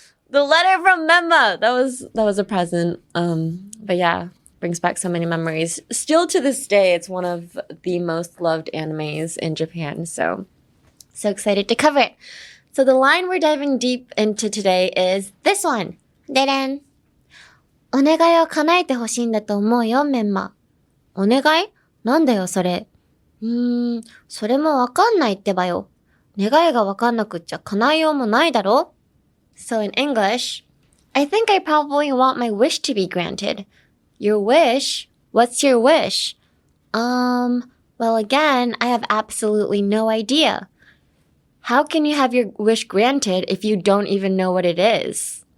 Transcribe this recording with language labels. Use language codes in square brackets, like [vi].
[en] The letter from Memma. That was a present. But yeah, brings back so many memories. Still to this day, it's one of the most loved animes in Japan. So excited to cover it. So the line we're diving deep into today is this one. ででん。 [ja] お願いを叶えて欲しいんだと思うよ、メンマ。お願い？なんだよ、それ。それもわかんないってばよ。願いがわかんなくっちゃ叶えようもないだろ? [en] So in English, I think I probably want my wish to be granted. Your wish? What's your wish? Well again, I have absolutely no idea. How can you have your wish granted if you don't even know what it is?